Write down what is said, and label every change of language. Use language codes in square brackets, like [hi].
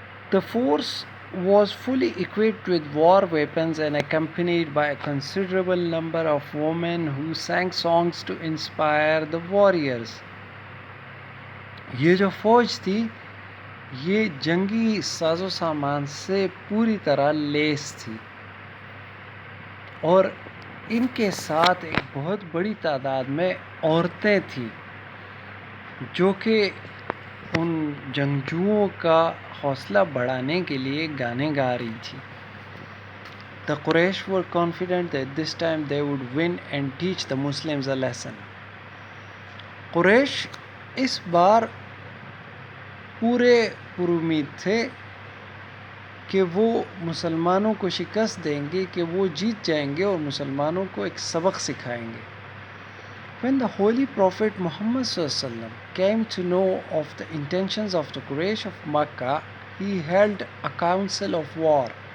[en] The force was fully equipped with war weapons and accompanied by a considerable number of women who sang songs to inspire the warriors. [ur] یہ جو فوج تھی یہ جنگی ساز و سامان سے پوری طرح لیس تھی اور ان کے ساتھ ایک بہت بڑی تعداد میں عورتیں تھیں جو کہ ان جنگجوؤں کا حوصلہ بڑھانے کے لیے گانے گا رہی تھی. [en] The Quraysh were confident that this time they would win and teach the Muslims a lesson. [ur] قریش اس بار پورے پرامید تھے کہ وہ مسلمانوں کو شکست دیں گے، کہ وہ جیت جائیں گے اور مسلمانوں کو ایک سبق سکھائیں گے. [en] When the Holy Prophet Muhammad ﷺ came to know of the intentions of the Quraysh of Makkah, he held a council of war.